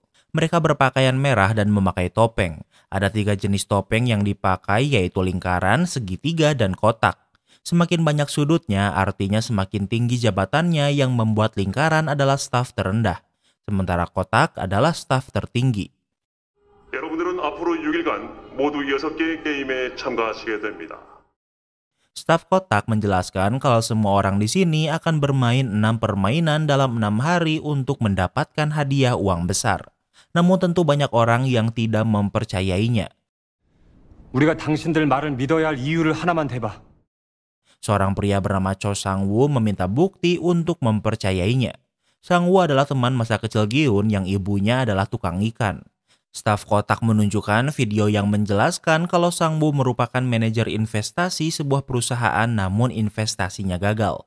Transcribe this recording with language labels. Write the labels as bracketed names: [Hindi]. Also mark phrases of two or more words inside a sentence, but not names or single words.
[Indonesian] Mereka berpakaian merah dan memakai topeng. Ada 3 jenis topeng yang dipakai yaitu lingkaran, segitiga, dan kotak. Semakin banyak sudutnya artinya semakin tinggi jabatannya yang membuat lingkaran adalah staf terendah. Sementara kotak adalah staf tertinggi. [Korean] 여러분들은 앞으로 6일간 모두 6개의 게임에 참가하시게 됩니다. [Indonesian] Staf kotak menjelaskan kalau semua orang di sini akan bermain 6 permainan dalam 6 hari untuk mendapatkan hadiah uang besar. Namun tentu banyak orang yang tidak mempercayainya. [Korean] 우리가 당신들 말을 믿어야 할 이유를 하나만 대봐. [Indonesian] Seorang pria bernama Cho Sang-woo meminta bukti untuk mempercayainya. Sang-woo adalah teman masa kecil Gyun yang ibunya adalah tukang ikan. Staf kotak menunjukkan video yang menjelaskan kalau Sang-woo merupakan manajer investasi sebuah perusahaan namun investasinya gagal.